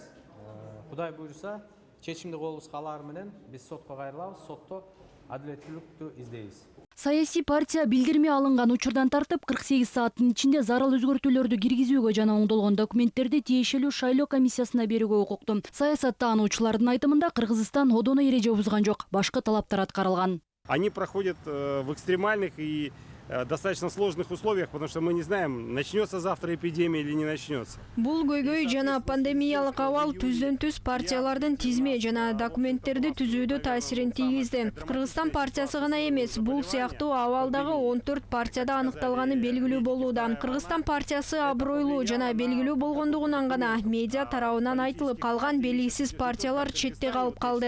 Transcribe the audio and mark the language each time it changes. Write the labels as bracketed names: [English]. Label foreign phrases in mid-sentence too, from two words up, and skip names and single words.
[Kyrgyz] Кудай буйруса, чечимди колубузга алар менен биз сотко кайрылабыз, сотто адилеттүүлүктү издейбиз. Саясий партия билдирме алынган учурдан тартып 48 сааттын ичинде зарыл өзгөртүүлөрдү киргизүүгө жана оңдолгон документтерди тиешелүү шайлоо комиссиясына берүүгө укуктуу. Саясаттаануучулардын айтымында Кыргызстан одоно эреже бузган жок, башка талаптар аткарылган. [Russian] Они проходят в экстремальных и достаточно сложных условиях, потому что мы не знаем, начнется завтра эпидемия или не начнется. [Kyrgyz] Бул көйгөй жана пандемиялык абал түздөн-түз партиялардын тизме жана документтерди түзүүдө таасирин тийгизди. Кыргызстан партиясы гана эмес, бул сыяктуу абалдагы 14 партияда аныкталганы белгилүү болууда. Кыргызстан партиясы абройлуу жана белгилүү болгондугунан гана медиа тарабынан айтылып, калган белгисиз партиялар четте калып калды.